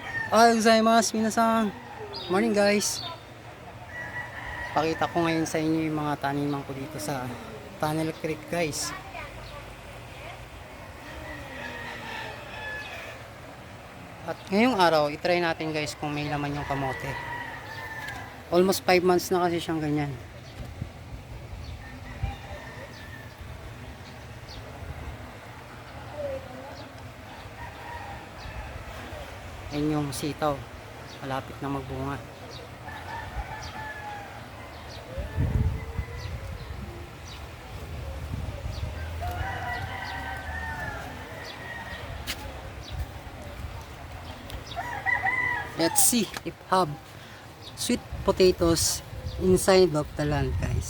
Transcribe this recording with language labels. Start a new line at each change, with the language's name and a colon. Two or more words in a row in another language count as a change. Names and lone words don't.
Japanese: おはようございます、皆さん.
English: Morning guys.
Filipino: Pakita ko ngayon sa inyo yung mga taniman ko dito sa Tunnel Creek guys. At ngayong araw, itry natin guys kung may laman yung kamote. Almost 5 months na kasi siyang ganyan. Ayan yung sitaw. Malapit na magbunga.
English: Let's see if have sweet potatoes inside of the land guys.